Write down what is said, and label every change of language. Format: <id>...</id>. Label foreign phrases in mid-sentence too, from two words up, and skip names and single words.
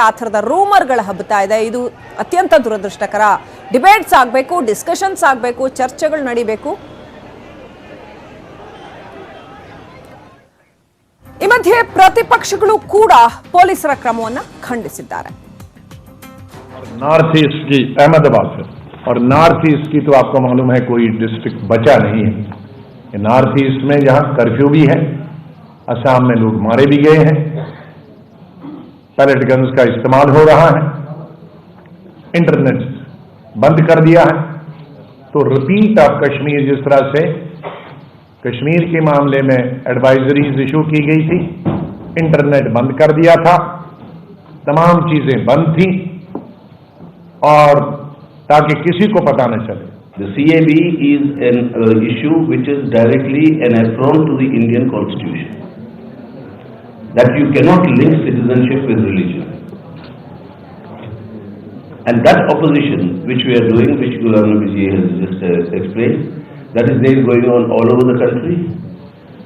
<kn>ಆ ಥರದ ರೂಮರ್ಗಳು ಹಬ್ಬುತ್ತಾ ಇದೆ. ಇದು ಅತ್ಯಂತ ದುರದೃಷ್ಟಕರ. ಡಿಬೇಟ್ಸ್ ಆಗಬೇಕು, ಡಿಸ್ಕಷನ್ಸ್ ಆಗಬೇಕು, ಚರ್ಚೆಗಳು ನಡೀಬೇಕು. ಈ ಮಧ್ಯೆ ಪ್ರತಿಪಕ್ಷಗಳು ಕೂಡ ಪೊಲೀಸರ ಕ್ರಮವನ್ನು ಖಂಡಿಸಿದ್ದಾರೆ.</kn> <hi>नॉर्थ ईस्ट की अहमदाबाद से, और नॉर्थ ईस्ट की तो आपको मालूम है कोई डिस्ट्रिक्ट बचा नहीं है। नॉर्थ ईस्ट में जहां कर्फ्यू भी है, असम में लोग मारे भी गए हैं,</hi> <en>pellet guns</en> <hi>का इस्तेमाल हो रहा है, इंटरनेट बंद कर दिया है। तो</hi> <en>repeat of Kashmir,</en> <hi>जिस तरह से कश्मीर के मामले में</hi> <en>advisories issue</en> <hi>की गई थी, इंटरनेट बंद कर दिया था, तमाम चीजें बंद थी, और ताकि किसी को पता न चले।</hi> <en>The CAB is an issue which is directly an affront to the Indian Constitution, that you cannot link citizenship with religion. And that opposition which we are doing, which Ghulam Nabi ji has just explained, that is there going on all over the country.</en>